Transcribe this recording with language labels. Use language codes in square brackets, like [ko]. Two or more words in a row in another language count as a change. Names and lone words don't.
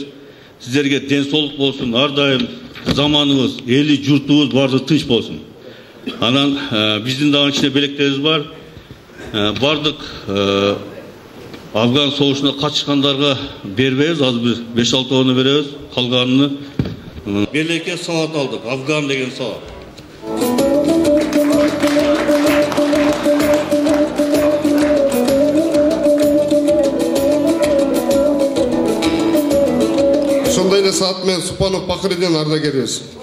[ky] Сиздерге ден соолук болсун, ар дайым заманыбыз, эли журтубуз баардыгы тынч болсун. Анан биздин дагы ичинде белектерибиз бар. Бардык Афган согушуна катышкандарга бербейбиз, азыр бир 5-6 беребиз, калганын Белекке сауат алдық, Афган деген сауат. Сондай эле саат менен Супанов Бакыриден ардагерибиз.